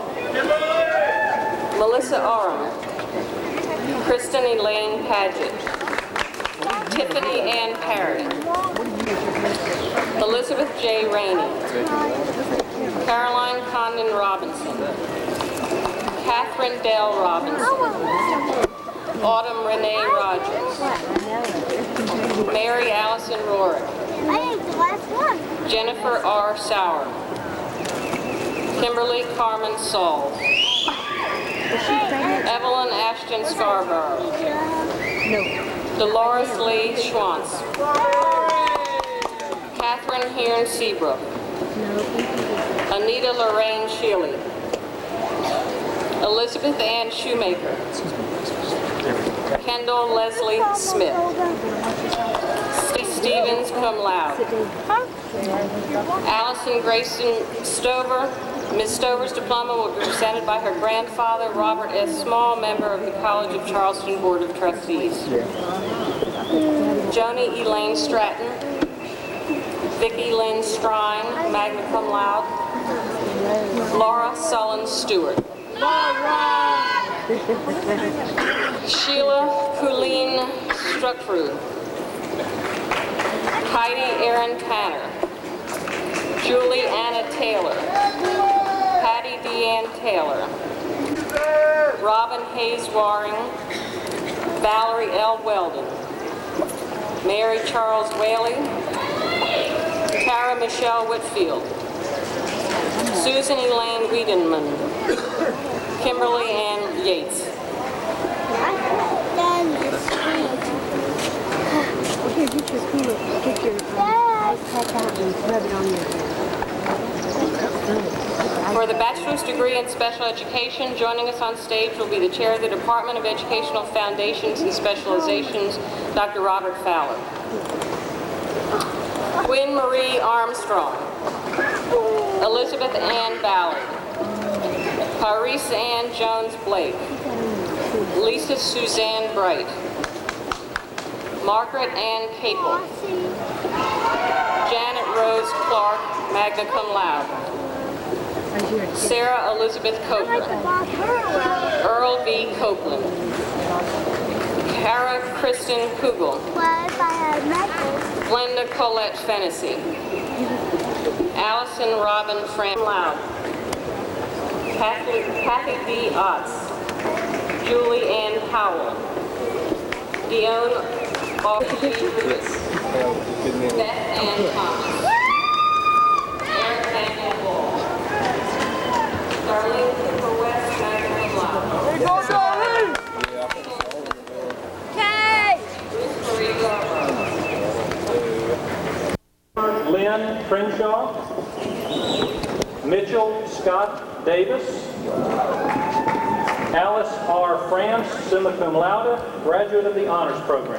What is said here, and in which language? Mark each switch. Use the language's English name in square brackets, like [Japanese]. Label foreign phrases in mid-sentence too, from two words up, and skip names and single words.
[English] Melissa Oram. Kristen Elaine Paget. Tiffany Ann Parry. Elizabeth J. Rainey. Caroline Condon Robinson. Catherine Dell Robinson. Autumn Renee Rogers. Mary Allison Rorick. Jennifer R. Sauer. Kimberly Carmen Saul. Evelyn Ashton Scarborough. Dolores Lee Schwantz. Catherine Hearn Seabrook. Anita Lorraine Shealy. Elizabeth Ann Shoemaker. Kendall Leslie Smith. Steve Stevens, [Latin] cum laude. [English] Allison Grayson Stover. Ms. Stover's diploma will be presented by her grandfather, Robert S. Small, member of the College of Charleston Board of Trustees. Joni Elaine Stratton. Vicki Lynn Strine, [Latin] magna cum laude. [English] Laura Sullen Stewart. Sheila Colleen Struckrud. Heidi Erin Tanner. Julie Anna Taylor. Patty Deanne Taylor. Robin Hayes Waring. Valerie L. Weldon. Mary Charles Whaley. Tara Michelle Whitfield. Susan Elaine Wiedenman. Kimberly Ann Yates. Here, get your iPad out and rub it on your For the bachelor's degree in special education, joining us on stage will be the chair of the Department of Educational Foundations and Specializations, Dr. Robert Fowler. Gwen Marie Armstrong. Elizabeth Ann Ballard. Clarice Ann Jones Blake. Lisa Suzanne Bright. Margaret Ann Capel. Janet Rose Clark, [Latin] magna cum laude. [English] Sarah Elizabeth Coker. Earl V. Copeland. Kara Kristen Kugel. Glenda Colette Fennessy. Allison Robin Fram Loud. Kathy D. Otts. Julie Ann Powell. Dion Lewis. Beth Ann Thomas. Eric Daniel Wall. Darlene Cooper West, [Latin] magna cum laude. [English] Ruth Marie Garber. Lynn Crenshaw. Mitchell Scott Davis. Alice R. France, [Latin] summa cum laude, [English] graduate of the Honors Program.